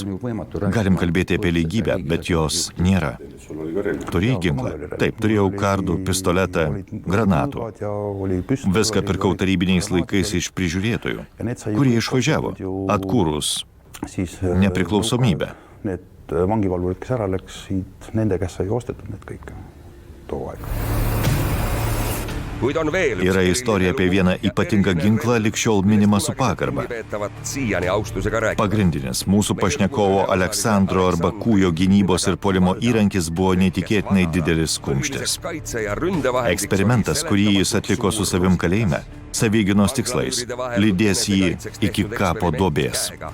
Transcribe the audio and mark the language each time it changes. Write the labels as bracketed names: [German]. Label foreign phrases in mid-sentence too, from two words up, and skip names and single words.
[Lithuanian] Galim kalbėti apie lygybę, bet jos nėra. Turėjai ginklą? Taip, turėjau kardų, pistoletą, granatų. Viską pirkau tarybiniais laikais iš prižiūrėtojų, kurie išvažiavo, atkūrus nepriklausomybę. [Estonian] Vangivalvurid, kes ära läksid, nende käest sai ostetud need kõik too aeg. [Lithuanian] Yra istorija apie vieną ypatingą ginklą, lig šiol minimą su pagarba. Pagrindinis mūsų pašnekovo Aleksandro arba Kūjo gynybos ir puolimo įrankis buvo neįtikėtinai didelis kumštis. Eksperimentas, kurį jis atliko su savim kalėjime, savigynos tikslais, lydės jį iki kapo duobės.